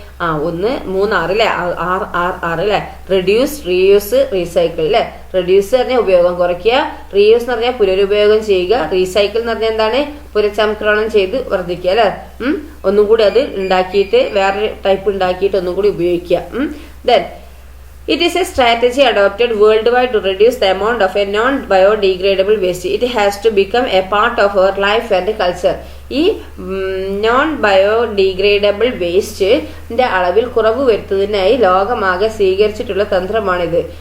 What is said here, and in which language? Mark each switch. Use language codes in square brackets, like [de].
[ml] 3 R അല്ലെ. R അല്ലെ. Reduce, reuse, recycle അല്ലെ. റെഡ്യൂസ് പറഞ്ഞാൽ ഉപയോഗം കുറയ്ക്കുക, റീയൂസ് എന്ന് പറഞ്ഞാൽ പുനരുപയോഗം ചെയ്യുക, റീസൈക്കിൾ എന്ന് പറഞ്ഞാൽ എന്താണ്? പുനഃചംക്രമണം ചെയ്ത് വർദ്ധിക്കുക അല്ലെ. ഒന്നും കൂടി അത് ഉണ്ടാക്കിയിട്ട് വേറെ ടൈപ്പ് ഉണ്ടാക്കിയിട്ട് ഒന്നും കൂടി ഉപയോഗിക്കുക. [en] Then it is a strategy adopted worldwide to reduce the amount of a non-biodegradable waste. It has to become a part of our life and culture. [ml] ഈ നോൺ ബയോഡിഗ്രേഡബിൾ വേസ്റ്റിന്റെ അളവിൽ കുറവ് വരുത്തുന്നതിനായി ലോകമാകെ സ്വീകരിച്ചിട്ടുള്ള തന്ത്രമാണിത്.